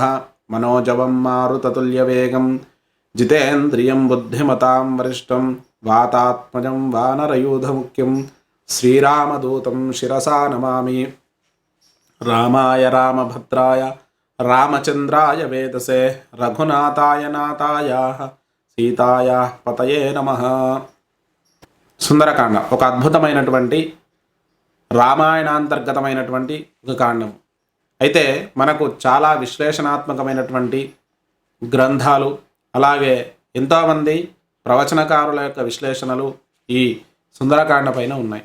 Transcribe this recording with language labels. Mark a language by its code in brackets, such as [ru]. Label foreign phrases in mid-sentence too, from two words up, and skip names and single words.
[sa] मनोजवं मारुततुल्यवेगं जितेन्द्रियं बुद्धिमतां वरिष्ठं वातात्मजं वानरयूथमुख्यं श्रीरामदूतं शिरसा नमामि। रामाय रामभद्राय रामचंद्राय वेदसे रघुनाथाय नाथायाः సీతాయాః పతయే నమః. [te] సుందరకాండ ఒక అద్భుతమైనటువంటి రామాయణాంతర్గతమైనటువంటి ఒక కాండం. అయితే మనకు చాలా విశ్లేషణాత్మకమైనటువంటి గ్రంథాలు, అలాగే ఎంతోమంది ప్రవచనకారుల యొక్క విశ్లేషణలు ఈ సుందరకాండ పైన ఉన్నాయి.